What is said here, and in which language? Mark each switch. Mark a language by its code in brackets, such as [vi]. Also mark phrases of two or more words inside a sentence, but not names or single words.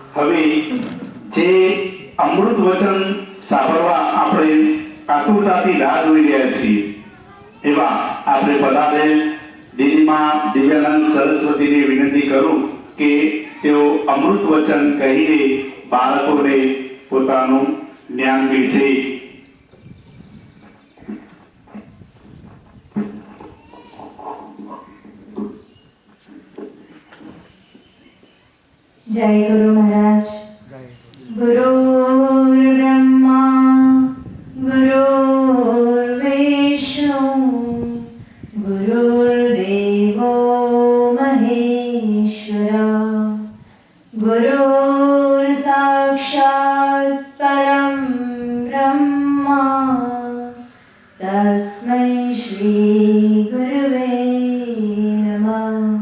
[gu] હવે જે અમૃત વચન સાંભળવા આપણે આતુરતાથી રાહ જોઈ રહ્યા છીએ એવા આપણે બધાને દીદીમાં દિવ્યાનંદ સરસ્વતીને વિનંતી કરું કે તેઓ અમૃત વચન કહીને બાળકોને પોતાનું જ્ઞાન વિશે [hi] जय गुरु महाराज। [sa] गुरुर्ब्रह्मा गुरुर्विष्णु गुरुर्देवो महेश्वरा गुरुर्साक्षात् परं ब्रह्मा तस्मै श्री गुरवे नमः।